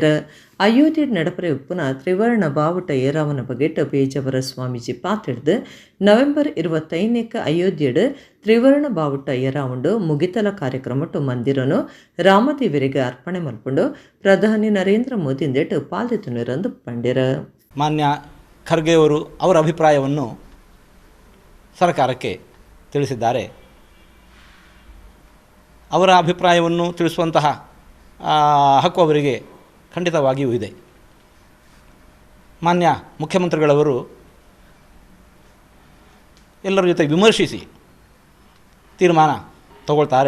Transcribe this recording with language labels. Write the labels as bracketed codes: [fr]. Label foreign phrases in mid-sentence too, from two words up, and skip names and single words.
[tcy] ಅಯೋಧ್ಯೆ ನಡಪರೆ ಉಪ್ಪುನ ತ್ರಿವರ್ಣ ಬಾವುಟ ಏರಾವನ ಬಗೆಟ್ ಪೇಜಾವರ ಸ್ವಾಮೀಜಿ ಪಾತಿಡ್ದು ನವೆಂಬರ್ 25 ಅಯೋಧ್ಯೆಡ್ ತ್ರಿವರ್ಣ ಬಾವುಟ ಏರಾವುಂಡು ಮುಗಿತಲ ಕಾರ್ಯಕ್ರಮಟ್ಟು ಮಂದಿರನು ರಾಮದೇವರಿಗೆ ಅರ್ಪಣೆ ಮಲ್ಪುಂಡು ಪ್ರಧಾನಿ ನರೇಂದ್ರ ಮೋದಿಂದೆಟ್ ಪಾಲ್ದೆತುನಿರಂದು ಪಂಡೆರ. [kn] ಮಾನ್ಯ ಖರ್ಗೆಯವರು ಅವರ ಅಭಿಪ್ರಾಯವನ್ನು ಸರ್ಕಾರಕ್ಕೆ ತಿಳಿಸಿದ್ದಾರೆ. ಅವರ ಅಭಿಪ್ರಾಯವನ್ನು ತಿಳಿಸುವಂತಹ ಹಕ್ಕು ಅವರಿಗೆ ಖಂಡಿತವಾಗಿಯೂ ಇದೆ. ಮಾನ್ಯ ಮುಖ್ಯಮಂತ್ರಿಗಳವರು ಎಲ್ಲರ ಜೊತೆ ವಿಮರ್ಶಿಸಿ ತೀರ್ಮಾನ ತಗೊಳ್ತಾರೆ.